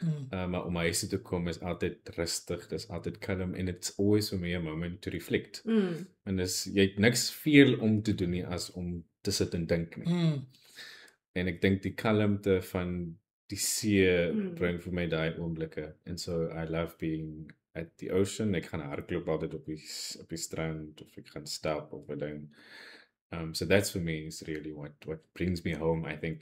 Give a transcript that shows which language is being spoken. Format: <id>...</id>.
<af>Maar om huis toe te kom is altyd rustig, dis altyd kalm en it's always for me a moment to reflect. En dis jy het niks veel om te doen nie as om te sit en dink nie. En ek dink die kalmte van die see bring vir my daai oomblikke.</af> <en>And so I love being at the ocean.</en> <af>Ek gaan hardloop altyd op die strand of ek gaan stap of wat dan.</af> <en>So that's for me is really what brings me home, I think.</en>